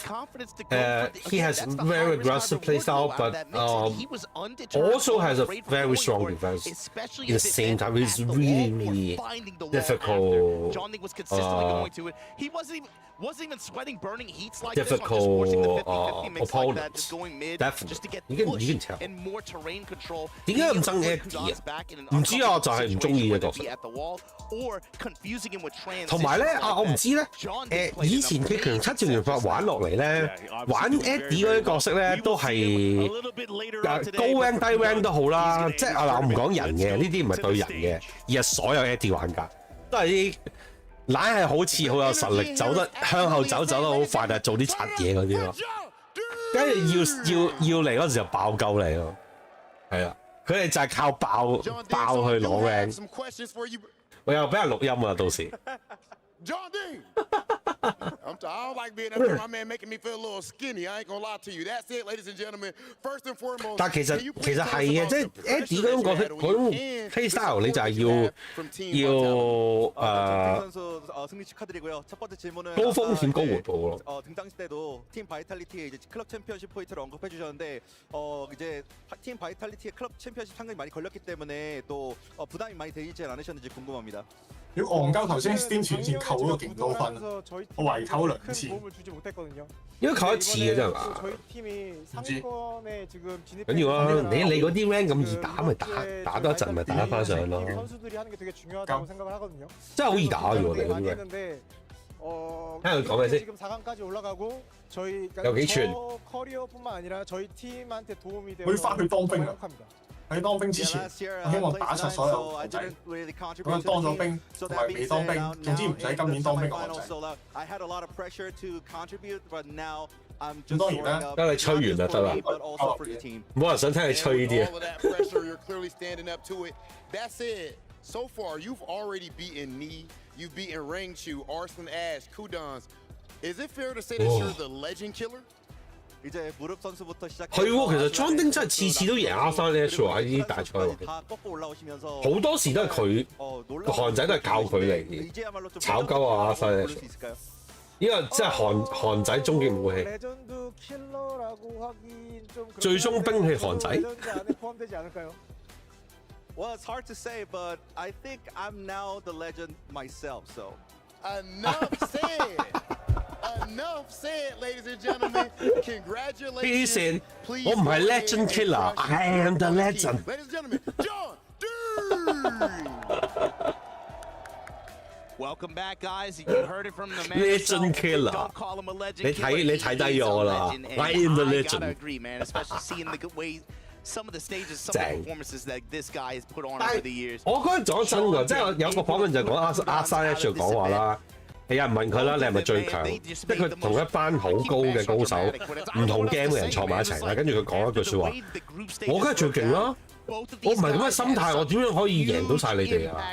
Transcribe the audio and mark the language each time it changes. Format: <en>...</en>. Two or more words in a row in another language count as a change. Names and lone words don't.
<en>He has very aggressive playstyle, but also has a very strong defense. At the same time, it's really difficult. He wasn't even sweating burning heats like difficult this on just forcing the 50-50 mix like that, opponent. just going mid, Definitely. just to get You can push tell. and more terrain control.</en> <yue>點解咁憎 Eddie 啊？唔知啊，就係唔中意嘅角色。同埋咧我唔知咧，以前嘅強七戰拳法玩落嚟咧，玩 Eddie 嗰啲角色咧都係高 rank 低 rank 都好啦，即係我唔講人嘅，呢啲唔係對人嘅，而係所有 Eddie 玩家都係啲。懶係好似好有實力，走得向後走得好快，但係做啲柒嘢嗰啲咯。跟住要嚟嗰陣時就爆鳩你咯，係啊，佢哋就係靠爆去攞 rank。我又俾人錄音啊，到時。</yue> <en>John Ding. I don't like being up there. My man making me feel a little skinny. I ain't gonna lie to you. That's it, ladies and gentlemen. First and foremost.</en> <yue>但其實係嘅，即係 Eddie 嗰種角色嗰種 playstyle，你就係要高風險高回報咯。</yue> <ko>등 당시 때도 팀 바이탈리티의 이제 클럽 챔피언십 포인트를 언급해 주셨는데 이제 팀 바이탈리티의 클럽 챔피언십 상금이 많이 걸렸기 때문에 또 부담이 많이 되지 않으셨는지 궁금합니다.</ko> <yue>屌戇鳩頭先 Steam 全線扣咗勁多分，我圍扣2次。應該扣1次嘅啫係嘛？唔知。緊要啊！你嗰啲 rank 咁易打咪打多一陣咪打得翻上咯。真係好易打嘅喎，你嗰啲 rank。聽佢講咩先？</yue> <ko>지금 4강까지 올라가고 저희 커리어뿐만 아니라 저희 팀한테 도움이 되어서</ko> <yue>我要翻去當兵啦！</yue> <ko>행복합니다.</ko> <yue>喺當兵之前，我希望打柒所有皇帝。咁樣當咗兵同埋未當兵，總之唔使今年當兵嘅皇帝。咁當然啦，得你吹完就得啦。冇人想聽你吹呢啲啊。</yue> <en>That said, so far you've already beaten Knee, you've beaten Ring Chu, Arslan Ash, Kudons. Is it fair to say that you're the legend killer?</en> <ko>이제 무릎 선수부터 시작.</ko> <yue>係喎，其實莊丁真係次次都贏阿山呢喎喺呢啲大賽入邊，好多時都係佢個韓仔都係靠佢嚟炒鳩阿山呢。呢個真係韓仔終極武器，最終兵器韓仔。</yue> <en>Well, it's hard to say, but I think I'm now the legend myself. So enough said. Enough said, ladies and gentlemen. Congratulations. He said,</en> <yue>"我唔係</yue> <en>legend killer, I am the legend." Ladies and gentlemen, John D. Welcome back, guys. You heard it from the man. Legend killer. Don't call him a legend.</en> <yue>你睇低我啦</yue> <en>，I am the legend. I gotta agree, man. Especially seeing the good way. Some of the stages, some of the performances that this guy has put on over the years.</en> <yue>我覺得講真㗎，即係有個訪問就講阿山一就講話啦，有人問佢啦，你係咪最強？即係佢同一班好高嘅高手，唔同 game 嘅人坐埋一齊啦，跟住佢講一句説話，我梗係最勁啦！我唔係咁嘅心態，我點樣可以贏到晒你哋啊？</yue>